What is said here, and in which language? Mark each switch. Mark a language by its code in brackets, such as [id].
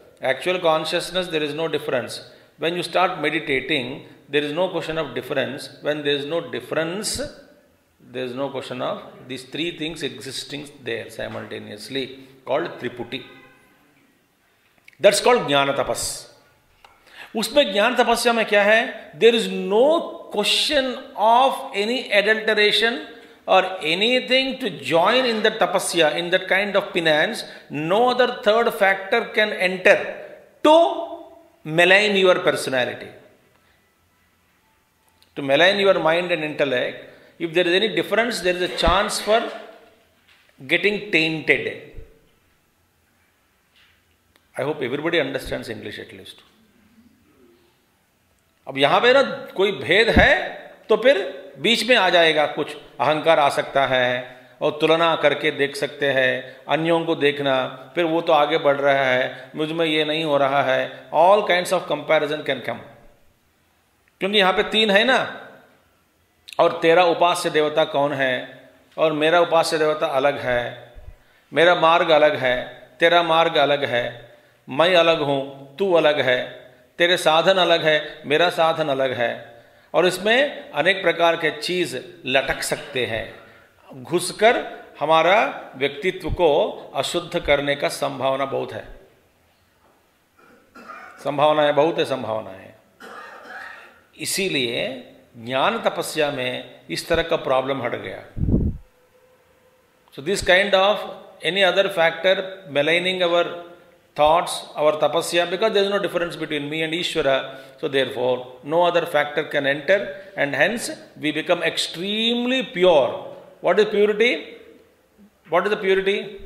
[en] Actual consciousness, there is no difference. When you start meditating, there is no question of difference. When there is no difference, there is no question of these three things existing there simultaneously, called Triputi. That's called Jnana Tapas. [hi] उसमें ज्ञान तपस्या में क्या है, [en] There is no question of any adulteration or anything to join in the tapasya, in that kind of penance. No other third factor can enter to malign your personality, to malign your mind and intellect. If there is any difference, there is a chance for getting tainted. I hope everybody understands English at least. [hi] अब यहां पे ना कोई भेद है तो फिर बीच में आ जाएगा, कुछ अहंकार आ सकता है और तुलना करके देख सकते हैं, अन्यों को देखना, फिर वो तो आगे बढ़ रहा है, मुझ में ये नहीं हो रहा है, [en] All kinds of comparison can come. [hi] क्योंकि यहाँ पे तीन है ना, और तेरा उपास्य देवता कौन है, और मेरा उपास्य देवता अलग है, मेरा मार्ग अलग है, तेरा मार्ग अलग है, मैं अलग हूँ, तू अलग है, तेरे साधन अलग है, मेरा साधन अलग है, और इसमें अनेक प्रकार के चीज लटक सकते हैं, घुसकर हमारा व्यक्तित्व को अशुद्ध करने का संभावना बहुत है, संभावनाएं बहुत है, संभावनाएं। इसीलिए ज्ञान तपस्या में इस तरह का प्रॉब्लम हट गया। [en] So this kind of any other factor maligning our thoughts, our tapasya, because there is no difference between me and Ishvara, so therefore no other factor can enter, and hence we become extremely pure. What is purity? What is the purity?